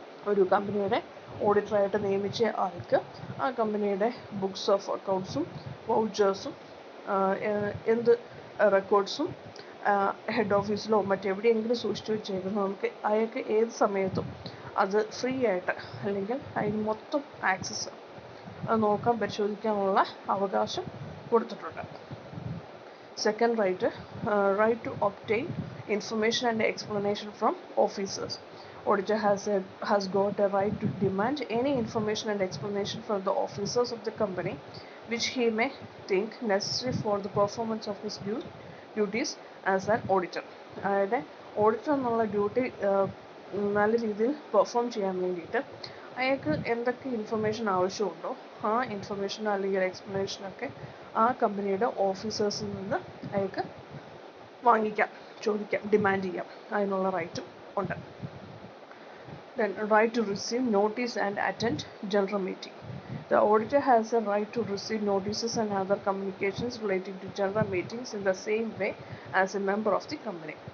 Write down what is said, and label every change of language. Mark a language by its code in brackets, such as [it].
[ml] ഒരു കമ്പനിയുടെ ഓഡിറ്ററായിട്ട് നിയമിച്ച ആൾക്ക് ആ കമ്പനിയുടെ ബുക്സ് ഓഫ് അക്കൗണ്ട്സും വൗച്ചേഴ്സും എന്ത് റെക്കോർഡ്സും ഹെഡ് ഓഫീസിലോ മറ്റെവിടെയെങ്കിലും സൂക്ഷിച്ചു വെച്ചേക്കുന്നു നമുക്ക് അയാൾക്ക് ഏത് സമയത്തും അത് ഫ്രീ ആയിട്ട് അല്ലെങ്കിൽ അതിന് മൊത്തം ആക്സസ് അത് നോക്കാൻ പരിശോധിക്കാനുള്ള അവകാശം കൊടുത്തിട്ടുണ്ട്. [en] Second right, right to obtain information and explanation from officers. Auditor has got a right to demand any information and explanation from the officers of the company which he may think necessary for the performance of his duties as an auditor. [ml] അതായത് auditor എന്നുള്ള duty നല്ല രീതിയിൽ perform ചെയ്യാൻ വേണ്ടിയിട്ട് അയാൾക്ക് എന്തൊക്കെ information ആവശ്യമുണ്ടോ ആ ഇൻഫർമേഷൻ അല്ലെങ്കിൽ എക്സ്പ്ലനേഷനൊക്കെ ആ കമ്പനിയുടെ ഓഫീസേഴ്സിൽ നിന്ന് അയാൾക്ക് വാങ്ങിക്കാം, ചോദിക്കാം, ഡിമാൻഡ് ചെയ്യാം. അതിനുള്ള റൈറ്റും ഉണ്ട്. [en] Then, right to receive notice and attend general meeting. The auditor has a right to receive notices and other communications relating to general meetings in the same way as a member of the company.